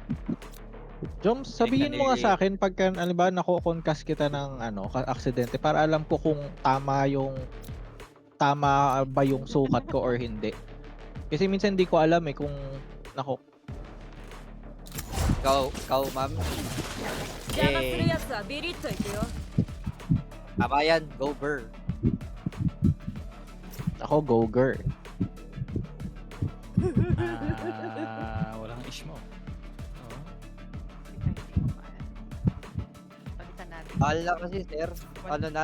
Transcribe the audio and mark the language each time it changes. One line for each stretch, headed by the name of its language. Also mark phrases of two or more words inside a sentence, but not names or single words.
Filipino: Jumps, sabihin mo nga sa akin pagka, ano ba, nako-concast kita ng ano, aksidente para alam ko kung tama ba yung sukat ko or hindi. Kasi minsan hindi ko alam eh kung nako. Ikaw, ma'am.
Japanese: 邪魔するやつはビリッといくよ
Filipino: Tama yan, go Burr. Ako
English: go girl.
Filipino: Walang ish mo. Oo. Teka, hindi ko maano. Palitan natin. Mahal na kasi, sir. Ano na,